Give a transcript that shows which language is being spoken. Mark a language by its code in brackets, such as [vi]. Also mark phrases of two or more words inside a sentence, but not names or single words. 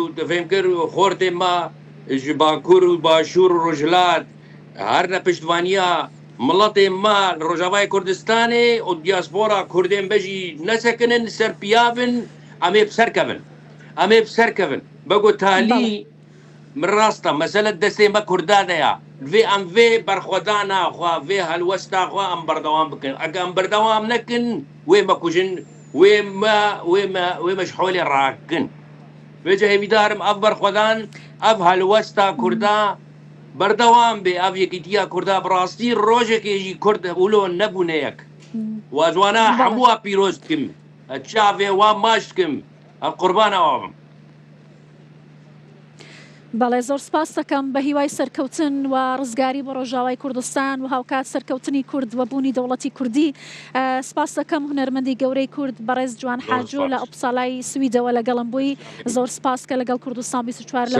[ku] دەفێم کرد و خۆردێ ما باکوور و باشوور و ڕۆژلات هەر نە پشتوانیە مڵەتێ ما ڕۆژاوای کوردستانی و دیاسپۆرا کوردێن بەژی نەسەکنن سەر پیابن ئەمێ بسەرکەبن ئەمێ بسەرکەبن بەگو تالی من ڕاستە مەسەلە دەستێمە کوردانەیە vê em vê berxwedana xwe vê helwesta xwe em berdewam bikin. Eger em berdewam nekin wê me kujin wê me ji holê rakin. Vê hêvîdarim ev berxwedan ev helwesta Kurda berdewam bê ev yekîtiya Kurda bi rastî rojekê jî Kurd hûlo nebûne yek. Wazwana hemû a pîroz dikim. Çavê wan maş dikim. Ev qurbana wan bim. [ckb] بەڵێ زۆر سپاس دەکەم بە هیوای سەرکەوتن و ڕزگاری بۆ ڕۆژاوای کوردستان و هاوکات سەرکەوتنی کورد و بوونی دەوڵەتی کوردی. سپاس دەکەم هونەرمەندی گەورەی کورد بەڕێز جوان حاجۆ لە ئوپسالای سویدەوە لەگەڵم بووی. زۆر سپاس کە لەگەڵ کوردستان 24 لە